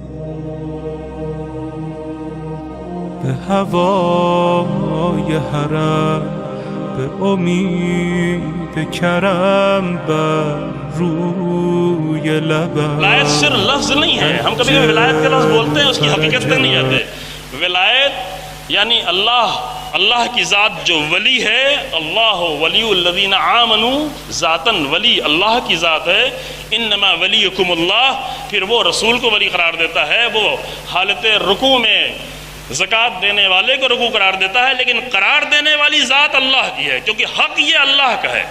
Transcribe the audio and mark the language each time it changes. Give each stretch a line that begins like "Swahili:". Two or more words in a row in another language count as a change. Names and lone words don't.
Persian: به هوای حرم، به امید کرم بر روی لبم.
Urdu: ولایت صرف لفظ نہیں ہے، ہم کبھی کبھی ولایت کا لفظ بولتے ہیں، اس کی حقیقت تک نہیں جاتے. ولایت یعنی اللہ کی ذات جو ولی ہے،
Arabic: اللہ ولی الذین آمنوا،
Urdu: ذاتاً ولی اللہ کی ذات ہے.
Arabic: انما ولیکم اللہ،
Urdu: پھر وہ رسول کو ولی قرار دیتا ہے، وہ حالت رکوع میں زکوٰۃ دینے والے کو رکوع قرار دیتا ہے، لیکن قرار دینے والی ذات اللہ کی ہے، کیونکہ حق یہ اللہ کا ہے.